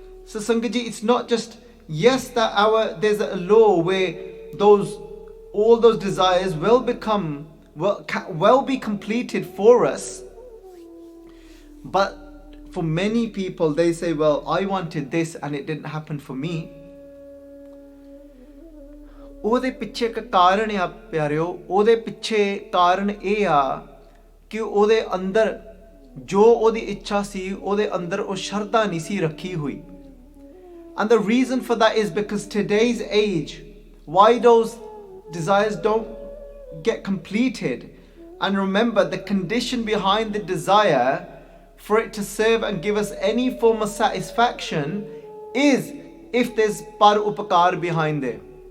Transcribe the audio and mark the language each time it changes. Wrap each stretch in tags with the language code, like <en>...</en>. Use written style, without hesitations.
<en>So Sangat ji, it's not just, yes, that there's a law where all those desires will be completed for us. But for many people, they say, well, I wanted this and it didn't happen for me.</en> <pa>ਉਹਦੇ ਪਿੱਛੇ ਇੱਕ ਕਾਰਨ ਆ ਪਿਆਰਿਓ, ਉਹਦੇ ਪਿੱਛੇ ਕਾਰਨ ਇਹ ਆ ਕਿ ਉਹਦੇ ਅੰਦਰ ਜੋ ਉਹਦੀ ਇੱਛਾ ਸੀ, ਉਹਦੇ ਅੰਦਰ ਉਹ ਸ਼ਰਧਾ ਨਹੀਂ ਸੀ ਰੱਖੀ ਹੋਈ.</pa> <en>And the reason for that is because today's age, why those desires don't get completed. And remember, the condition behind the desire for it to serve and give us any form of satisfaction is if there's par upakar behind it.</en>